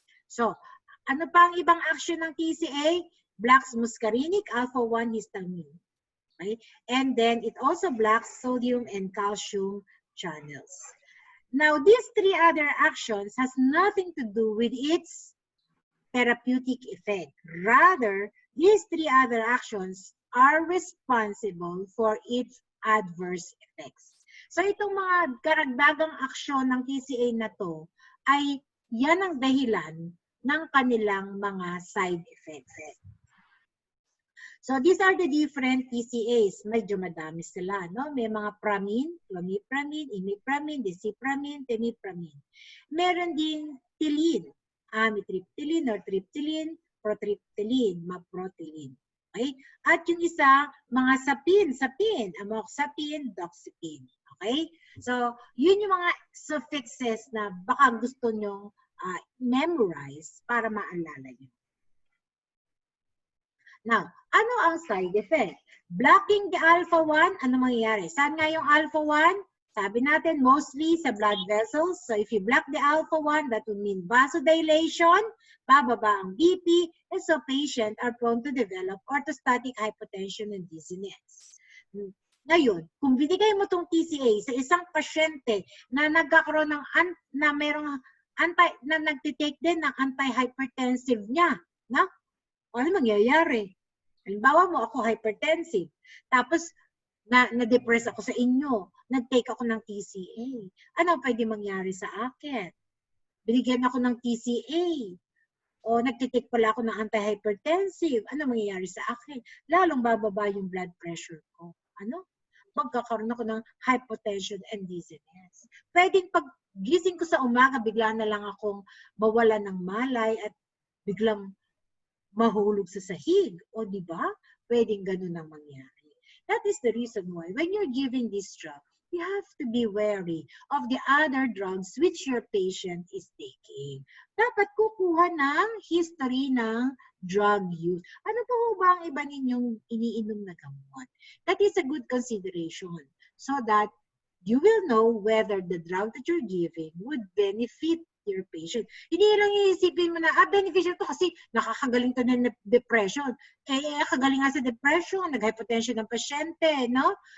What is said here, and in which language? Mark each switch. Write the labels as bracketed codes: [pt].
[tl] So, ano pa ang ibang action ng TCA? [en] Blocks muscarinic alpha-1 histamine. Okay? And then, it also blocks sodium and calcium channels. Now, these three other actions has nothing to do with its therapeutic effect. Rather, these three other actions are responsible for its adverse effects. [tl] So, itong mga karagdagang aksyon ng TCA na to ay yan ang dahilan ng kanilang mga side effects. [en] So, these are the different TCAs. [tl] Medyo madami sila, no? May mga pramine, clomipramine, imipramine, desipramine, temipramine. Meron din tilin, amitriptyline or tryptyline, protriptyline, maprotyline. Okay? At yung isa, mga sapin, amoxapine, doxepine. Okay? So, yun yung mga suffixes na baka gusto nyong memorize para maalala nyo. [en] Now, ano ang side effect? Blocking the alpha-1, [tl] ano mangyayari? Saan nga yung alpha-1? Sabi natin, mostly sa blood vessels. [en] So, if you block the alpha-1, that would mean vasodilation, [tl] bababa ang BP, [en] and so patients are prone to develop orthostatic hypotension and dizziness. [tl] Ngayon, kung binigay mo itong TCA sa isang pasyente na nagkakaroon ng, na merong na nagtitake din ng anti-hypertensive niya, no? Ano mangyayari? Halimbawa mo, ako hypertensive. Tapos, na-depress ako sa inyo. Nag-take ako ng TCA. Ano pwede mangyari sa akin? Binigyan ako ng TCA. O nagtitake pala ako ng anti-hypertensive. Ano mangyayari sa akin? Lalong bababa yung blood pressure ko. Ano? Magkakaroon ako ng hypotension [en] and dizziness. [tl] Pwedeng pag gising ko sa umaga, bigla na lang akong mawalan ng malay at biglang mahulog sa sahig. O di ba? Pwedeng ganun ang mangyari. [en] That is the reason why when you're giving this drug, you have to be wary of the other drugs which your patient is taking. [tl] Dapat kukuha ng history ng drug use. Ano po ba ang iba ninyong iniinom na gamot? [en] That is a good consideration so that you will know whether the drug that you're giving would benefit your patient. [tl] Hindi lang iisipin mo na, beneficial to kasi nakakagaling to ng depression. Kagaling nga sa depression, nag-hypotension ng pasyente, no?